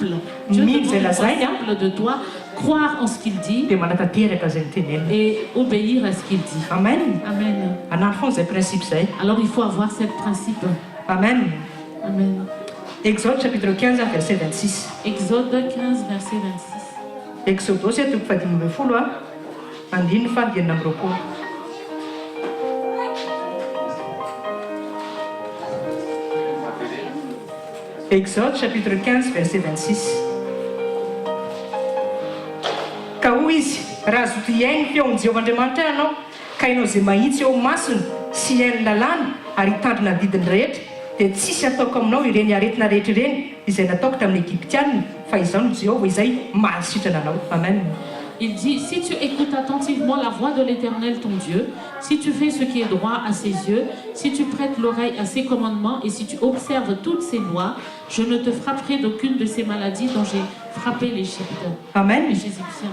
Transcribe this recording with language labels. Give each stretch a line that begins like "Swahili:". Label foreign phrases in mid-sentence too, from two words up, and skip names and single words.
French: Dieu demande une foi simple de toi, croire en ce qu'il dit et obéir à ce qu'il dit. Amen. Amen. Alors il faut avoir ce principe. Amen. Amen. Exode chapitre 15 verset 26. Exode 15 verset 26.
Malagasy: Exode
French: c'est tout fait
Malagasy: me folo andiny fa enina amby roapolo.
French: Exode chapitre 15 verset 26.
Malagasy: Ka hoy izy raha zoto iainy feon'ny Jehovahandriamanitra ianao ka hainao izay mahitsy eo masony sy iainy lalàna ary hitandrina ny didiny rehetra dia tsisy ataoko aminao ireny aretina rehetra ireny izay nataoko tamin'ny Egyptianina fa izao no Jéhovah izay mahasitrana anao.
French: Amen. Il dit, si tu écoutes attentivement la voix de l'Éternel ton Dieu, si tu fais ce qui est droit à ses yeux, si tu prêtes l'oreille à ses commandements et si tu observes toutes ses lois, je ne te frapperai d'aucune de ces maladies dont j'ai frappé l'Égypte. Amen. Les Égyptiens.